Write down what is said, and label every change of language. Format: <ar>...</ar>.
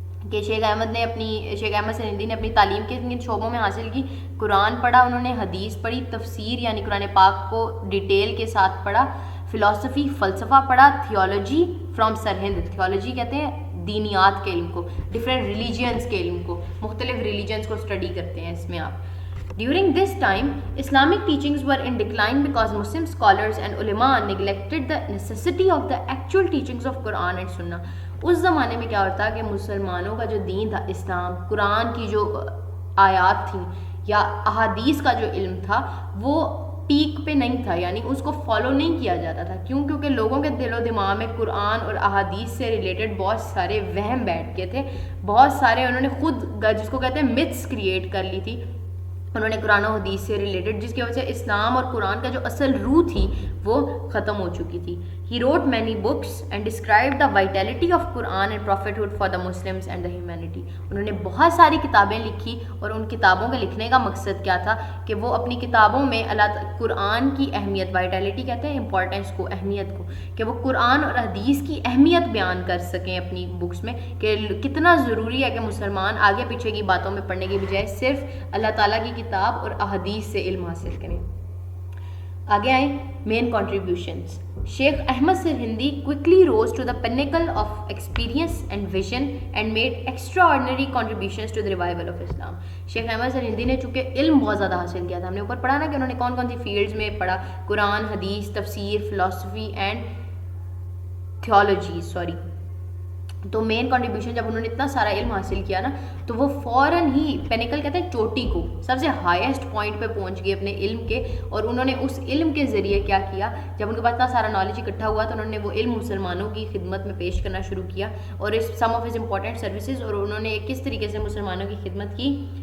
<ur>کہ شیخ احمد سرہندی نے اپنی تعلیم کن شعبوں میں حاصل کی؟ قرآن پڑھا انہوں نے، حدیث پڑھی، تفسیر یعنی قرآن پاک کو ڈیٹیل کے ساتھ پڑھا، فلسفی فلسفہ پڑھا، تھیولوجی فرام سرہند. تھیولوجی کہتے ہیں دینیات کے علم کو، ڈفرینٹ ریلیجنس کے علم کو، مختلف ریلیجنس کو اسٹڈی کرتے ہیں اس میں آپ.</ur> <en>During this time, Islamic teachings were in decline because Muslim scholars and ulama neglected the necessity of the actual teachings of Quran and Sunnah.</en> <ur>اس زمانے میں کیا ہوتا کہ مسلمانوں کا جو دین تھا، اسلام، قرآن کی جو آیات تھیں یا احادیث کا جو علم تھا، وہ پیک پہ نہیں تھا، یعنی اس کو فالو نہیں کیا جاتا تھا. کیوں؟ کیونکہ لوگوں کے دل و دماغ میں قرآن اور احادیث سے ریلیٹڈ بہت سارے وہم بیٹھ گئے تھے، بہت سارے انہوں نے خود جس کو کہتے ہیں متس کریٹ کر لی تھی انہوں نے قرآن و حدیث سے ریلیٹڈ، جس کی وجہ سے اسلام اور قرآن کا جو اصل روح تھی وہ ختم ہو چکی تھی.</ur> <en>He wrote many books and described the vitality of Quran and prophethood for the Muslims and the humanity.</en> <ur>انہوں نے بہت ساری کتابیں لکھی، اور ان کتابوں کے لکھنے کا مقصد کیا تھا کہ وہ اپنی کتابوں میں قرآن کی اہمیت، وائٹیلٹی کہتے ہیں امپورٹنس کو، اہمیت کو، کہ وہ قرآن اور حدیث کی اہمیت بیان کر سکیں اپنی بکس میں، کہ کتنا ضروری ہے کہ مسلمان آگے پیچھے کی باتوں میں پڑھنے کی بجائے صرف اللہ تعالیٰ کی کتاب اور احادیث سے علم حاصل کریں. آگے آئیں مین contributions.</ur> <en>Sheikh Ahmad Sirhindi quickly rose to the pinnacle of experience and vision and made extraordinary contributions to the revival of Islam.</en> <ur>شیخ احمد سرہندی نے چونکہ علم بہت زیادہ حاصل کیا تھا, ہم نے اوپر پڑھا نا کہ انہوں نے کون کون سی فیلڈز میں پڑھا, قرآن, حدیث, تفسیر, فلسفی اینڈ تھیولوجی تو مین کنٹریبیوشن جب انہوں نے اتنا سارا علم حاصل کیا نا تو وہ فوراً ہی پینیکل کہتے ہیں چوٹی کو, سب سے ہائیسٹ پوائنٹ پہ پہنچ گئے اپنے علم کے, اور انہوں نے اس علم کے ذریعے کیا کیا, جب ان کے پاس اتنا سارا نالج اکٹھا ہوا تو انہوں نے وہ علم مسلمانوں کی خدمت میں پیش کرنا شروع کیا, اور اس</ur> <en>some of his important services,</en> <ur>اور انہوں نے کس طریقے سے مسلمانوں کی خدمت کی.</ur>